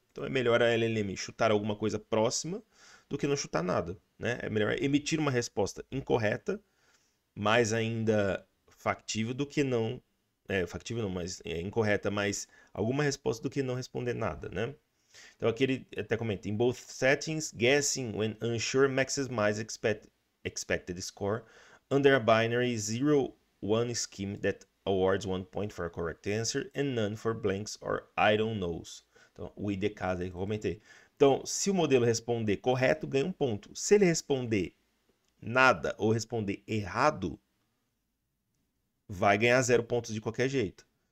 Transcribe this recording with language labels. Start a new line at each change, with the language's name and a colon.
Portuguese: Então é melhor a LLM chutar alguma coisa próxima do que não chutar nada, né? É melhor emitir uma resposta incorreta, mais ainda factível do que não... factível não, mas incorreta, mas alguma resposta do que não responder nada, né? Então aqui ele até comenta,
English: in both settings, guessing when unsure maximizes expected score under a binary 0-1 scheme that awards 1 point for a correct answer and none for blanks or I don't knows.
Portuguese: Então, o ID caso aí que eu comentei. Então, se o modelo responder correto, ganha 1 ponto. Se ele responder nada ou responder errado, vai ganhar 0 pontos de qualquer jeito.